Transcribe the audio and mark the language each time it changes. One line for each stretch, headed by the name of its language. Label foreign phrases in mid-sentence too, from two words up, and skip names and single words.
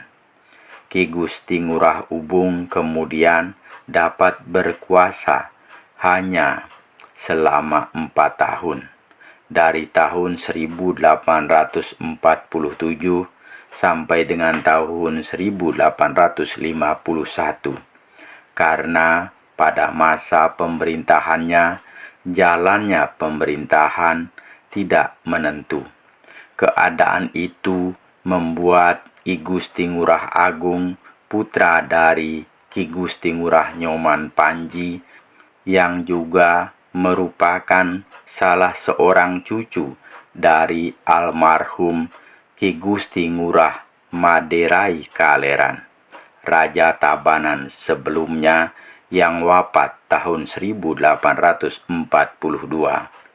Indonesian: Ki Gusti Ngurah Ubung kemudian dapat berkuasa hanya selama 4 tahun, dari tahun 1847 sampai dengan tahun 1851, karena pada masa pemerintahannya jalannya pemerintahan tidak menentu. Keadaan itu membuat Ki Gusti Ngurah Agung, putra dari Ki Gusti Ngurah Nyoman Panji, yang juga merupakan salah seorang cucu dari almarhum Ki Gusti Ngurah Maderai Kaleran, Raja Tabanan sebelumnya yang wafat tahun 1842.